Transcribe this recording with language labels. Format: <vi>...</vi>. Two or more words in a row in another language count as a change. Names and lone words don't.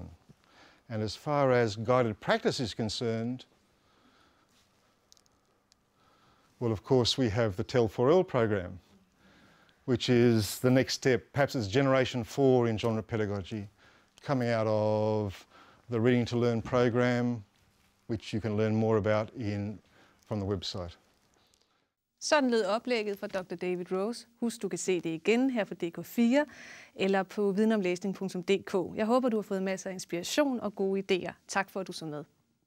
<en>And as far as guided practice is concerned, well, of course, we have the TEL4L program, which is the next step. Perhaps it's generation 4 in genre pedagogy, coming out of the Reading to Learn program, which you can learn more about from the website.</en> <da>Sådan lød oplægget fra Dr. David Rose. Husk, du kan se det igen her på DK4 eller på videnomlæsning.dk. Jeg håber, du har fået masser af inspiration og gode idéer. Tak for, at du så med.</da>